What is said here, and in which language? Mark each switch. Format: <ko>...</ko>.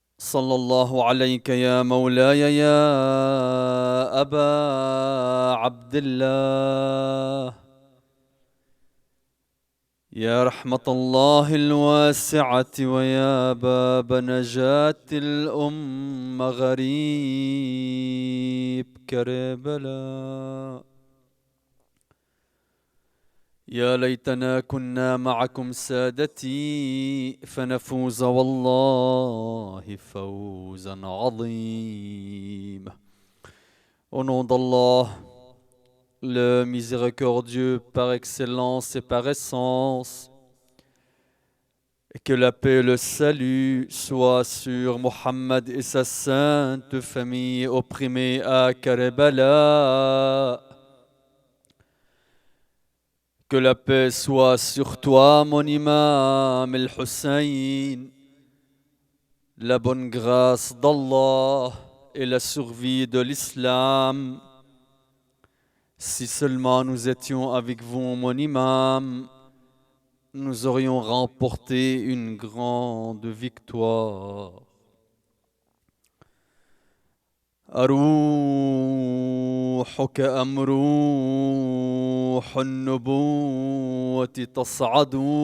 <ar>صلى الله عليك يا مولاي يا أبا عبد الله، يا رحمة الله الواسعة ويا باب نجاة الأمة غريب كربلاء. يا ليتنا كنا معكم سادتي فنفوز والله فوزا عظيما.</ar> <fr>Au nom d'Allah, le miséricordieux par excellence et par essence, et que la paix et le salut soient sur Mohammed et sa sainte famille opprimée à Karbala. Que la paix soit sur toi, mon imam el-Hussein, la bonne grâce d'Allah et la survie de l'islam. Si seulement nous étions avec vous, mon imam, nous aurions remporté une grande victoire.</fr> <ar>أروحك أم روح النبوة تصعد.</ar>